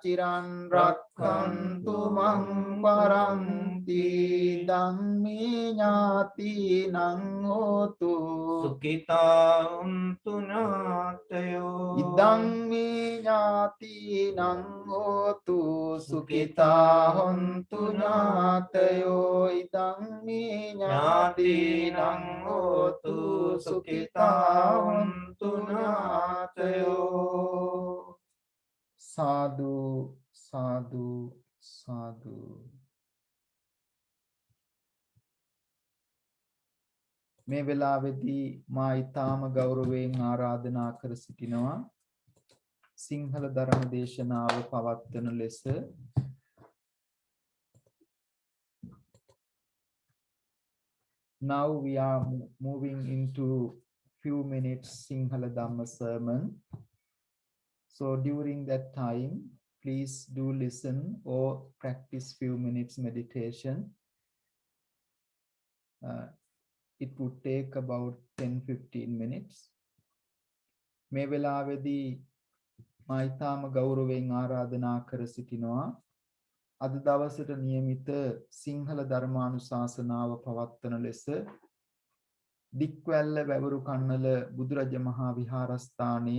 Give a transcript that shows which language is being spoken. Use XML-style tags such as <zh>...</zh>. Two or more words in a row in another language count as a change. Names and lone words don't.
<pi>ciran rakkantu maṃ paranti dhamme ñātīnaṃ hotu sukitā hontu ñātayo idhamme ñātīnaṃ hotu sukitā hontu ñātayo idhamme ñātīnaṃ hotu sukitā hontu ñātayo sadhu sadhu sadhu</pi> <si>මේ වෙලාවේදී මා ඊටාම ගෞරවයෙන් ආරාධනා කර සිටිනවා සිංහල ධර්ම දේශනාව පවත්වන ලෙස</si> <en>Now we are moving into few minutes Sinhala Dhamma sermon. So during that time, please do listen or practice few minutes meditation. It would take about 10-15 minutes.</en> <si>මේ වෙලාවේදී මා ඊටාම ගෞරවයෙන් ආරාධනා කර සිටිනවා අද දවසට નિયમિત සිංහල ධර්මානුශාසනාව පවත්වන ලෙස දික්වැල්ල වැවරු කන්නල බුදුරජ මහා විහාරස්ථානයේ</si>